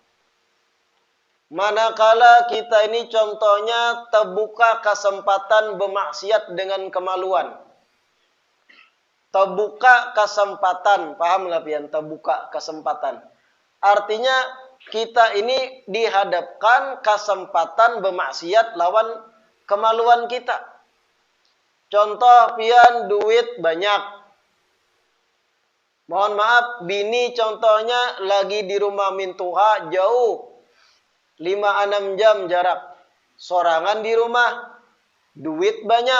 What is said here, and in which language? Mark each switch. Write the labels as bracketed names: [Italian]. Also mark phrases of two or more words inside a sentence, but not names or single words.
[Banjar] Manakala kita ini contohnya terbuka kesempatan bermaksiat dengan kemaluan. Terbuka kesempatan, pahamlah pian, terbuka kesempatan. Artinya kita ini dihadapkan kesempatan bermaksiat lawan kemaluan kita. Contoh pian duit banyak. Mohon maaf, bini contohnya lagi di rumah mintuha jauh 5-6 jam jarak. Sorangan di rumah, duit banyak.